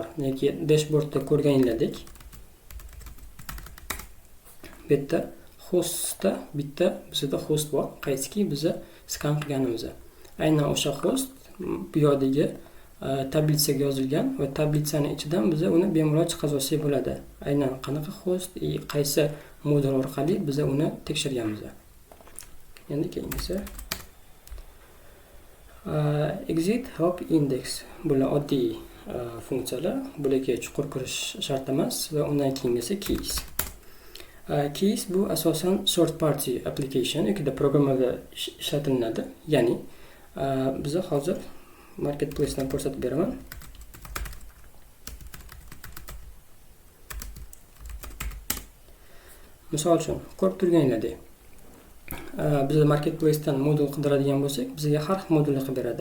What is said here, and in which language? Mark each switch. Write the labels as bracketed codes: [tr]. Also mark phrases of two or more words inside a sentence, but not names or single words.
[uz] Nega dashboardda ko'rganinglardek bitta hostda bizda host bor, qaysiki biz skan qilganimiz. Aynan o'sha host bu yerdagi tablitsaga yozilgan va tablitsani ichidan biz uni bemalol chiqarib olsak bo'ladi. Aynan qanaqa host, qaysi modul orqali biz uni tekshirganmiz. Endi keyingisi [en] exit help index. [uz] Bular oddiy funksiyalar. Bularga chuqur kirish shart emas va undan keyingisi keys. Keys bu asosan [en] third party application [uz] yoki programmada ishlatiladi. Ya'ni biz hozir marketplace dan ko'rsatib beraman. Misol uchun, ko'rib turganinglardek, biz marketplace dan modul qidiradigan bo'lsak, bizga har xil modulni qilib beradi.